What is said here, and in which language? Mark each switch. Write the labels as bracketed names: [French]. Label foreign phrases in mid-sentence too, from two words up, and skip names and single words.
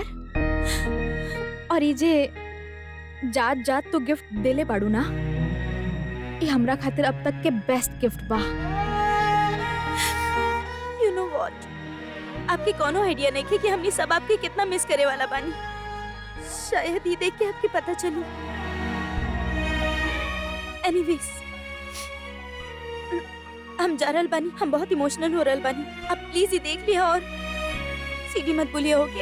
[Bhojpuri] और ये जे जात जात तो गिफ्ट देले बाड़ू ना, ये हमरा खातिर अब तक के बेस्ट गिफ्ट बा। [English] you know what, [Bhojpuri] आपकी कोनो आइडिया नहीं है कि हमनी सब आपके कितना मिस करे वाला बानी। शायद ही देख के आपके पता चली। एनीवेज, हम जा रहल बानी, हम बहुत इमोशनल हो रहल बानी। आप प्लीज ही देख लिया और सीढ़ी मत भूलिए, ओके?